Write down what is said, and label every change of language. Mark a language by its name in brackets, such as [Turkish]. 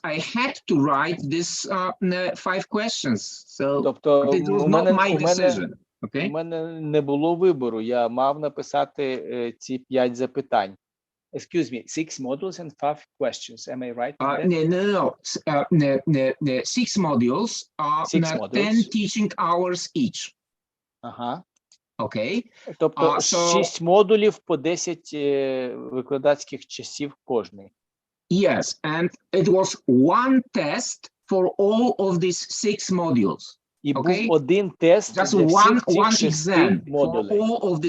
[English] I had to write this 5 questions. So [Ukrainian] тобто [English] it was not my decision. Okay? [Ukrainian] У мене не було вибору. Я мав написати ці 5 запитань. [English] Excuse me, 6 modules and 5 questions. Am I right? No. 6 modules, 10 teaching hours each. Ага. Okay. [Ukrainian] Тобто 6 модулів по 10 викладацьких часів кожний. [English] Yes, and it was one test for all of these 6 modules. [Ukrainian] І був один тест для всіх цих 6 модулей.